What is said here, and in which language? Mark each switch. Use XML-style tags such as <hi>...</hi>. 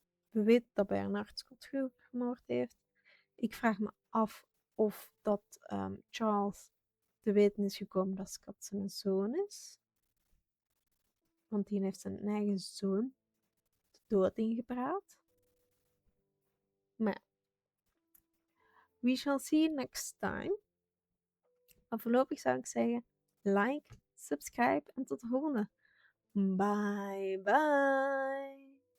<nl>We weten dat Bernard Scott vermoord heeft. Ik vraag me af of dat Charles te weten is gekomen dat Scott zijn zoon is. Want die heeft zijn eigen zoon de dood ingepraat. Maar</nl> <en>we shall see you next time.</en> <nl>Maar voorlopig zou ik zeggen,</nl> <en>like, subscribe</en> <nl>en tot de volgende. Bye bye.</nl>